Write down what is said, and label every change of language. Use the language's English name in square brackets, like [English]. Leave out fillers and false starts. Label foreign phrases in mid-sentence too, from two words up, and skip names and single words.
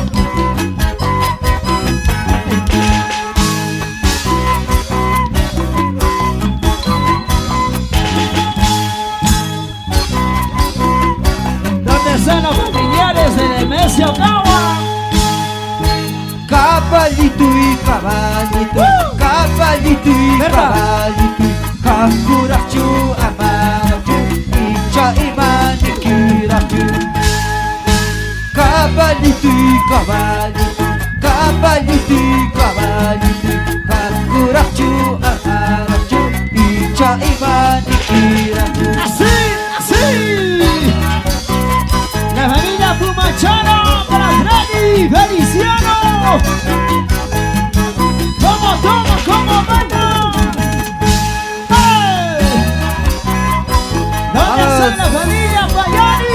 [Spanish] ¿Dónde están los familiares de Nemesio Ogawa? Caballito y caballito, caballito y ¿Verdad? caballito, [Quechua] kakurachu amarachu, icha imani kirachu. [Spanish] Caballito y caballito, caballito y caballito, [Quechua] kakurachu amarachu, icha imani kirachu. [Spanish] ¡Así! ¡Así! La familia Pumachara para Freddy Feliciano. ¿Cómo manda? ¡Hey! ¿Dónde está la familia Payani?